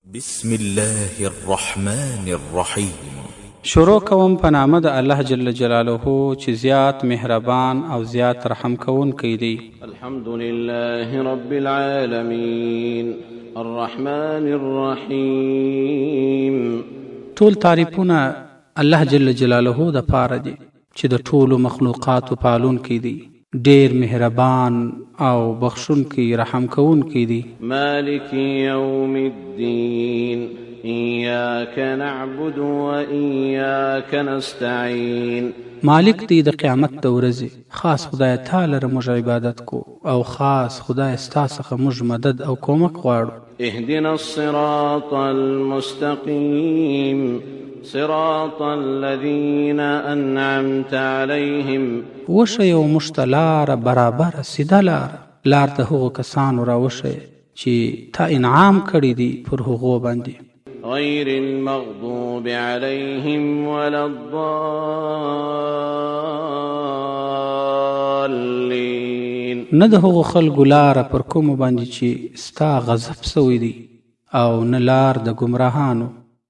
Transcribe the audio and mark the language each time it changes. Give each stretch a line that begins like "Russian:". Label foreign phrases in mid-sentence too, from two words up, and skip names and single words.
Arabic: بسم الله الرحمن الرحیم.
Pashto: شروع کوم په نامه د الله
Arabic: جل جلاله
Pashto: چې زیات مهربان او زیات رحم کوونکی دی.
Arabic: الحمد لله رب العالمین الرحمن الرحیم.
Pashto: ټول تعریفونه الله
Arabic: جل جلاله
Pashto: د پاره دي چې د ټولو مخلوقاتو پالونکی دی، ډیر مهربان او بخښونکی رحم کوونکی دی.
Arabic: مالک یوم الدین ایاک نعبد و ایاک نستعین.
Pashto: مالک دی د قیامت د ورځې، خاص خدای تعالی ر موږ عبادت کو او خاص خدای ستا څخه موږ مدد او کومک غواړو.
Arabic: اهدنا الصراط المستقیم صراط الذين أنعمت عليهم.
Pashto: وښیه او موږ ته لاره برابره سیده لار د هغو کسانو راوښیه چې تا انعام کړي دي پر هغو باندې.
Arabic: غير المغضوب عليهم ولا الضالين.
Pashto: نه د هغو خلکو لاره پر کومو باندې چې ستا غضب سوی دی، او نه لار د ګمراهانو.